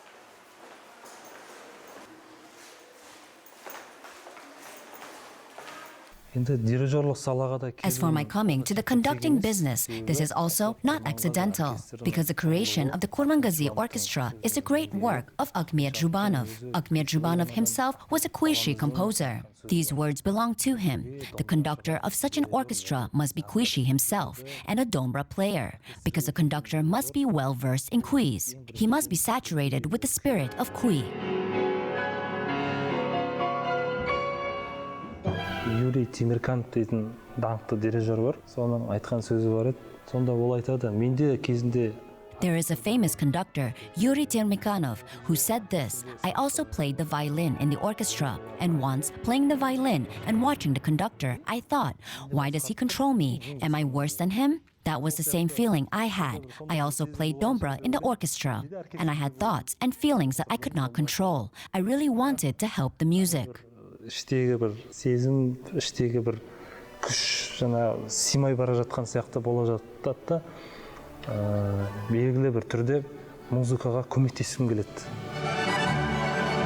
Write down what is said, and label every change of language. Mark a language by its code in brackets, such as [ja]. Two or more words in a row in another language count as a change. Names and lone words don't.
[en] As for my coming to the conducting business, this is also not accidental, because the creation of the Kurmangazi Orchestra is a great work of Akhmet Zhubanov. Akhmet Zhubanov himself was a Kuishi composer. These words belong to him. The conductor of such an orchestra must be Kuishi himself and a Dombra player, because the conductor must be well versed in kuis. He must be saturated with the spirit of kui. [kk] Юрий Тимирканов дейтін даңқты дирижер бар. Соның айтқан сөзі бар еді. Сонда ол айтады, менде кезінде. [en] There is a famous conductor, Yuri Termikhanov, who said this: I also played the violin in the orchestra, and once, playing the violin and watching the conductor, I thought, why does he control me? Am I worse than him? That was the same feeling I had. I also played Dombra in the orchestra, and I had thoughts and feelings that I could not control. I really wanted to help the music. [kk] Іштегі бір сезім, іштегі бір күш жаңа симай бара жатқан сияқты бола жатты да, белгілі бір түрде музыкаға көмектескім келеді.